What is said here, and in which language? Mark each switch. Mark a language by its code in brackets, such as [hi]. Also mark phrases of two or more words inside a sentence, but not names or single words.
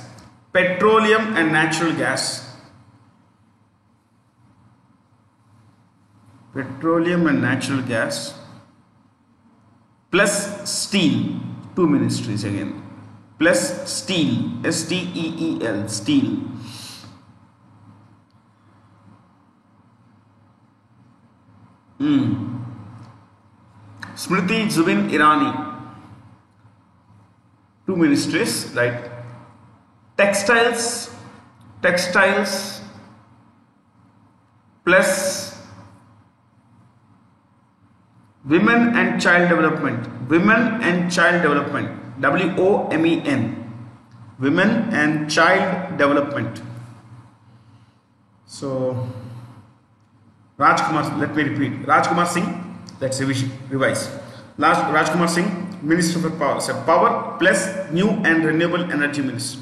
[en] Petroleum and natural gas. Petroleum and natural gas. Plus steel. 2 ministries again. Plus steel. S-T-E-E-L. Steel. Smriti Zubin Irani. 2 ministries, right? Textiles plus women and child development. Women and child development. W-O-M-E-N. Women and child development. So Rajkumar, let me repeat. Rajkumar Singh, let's revise. Last, Rajkumar Singh, Minister for Power. So Power plus New and Renewable Energy Minister.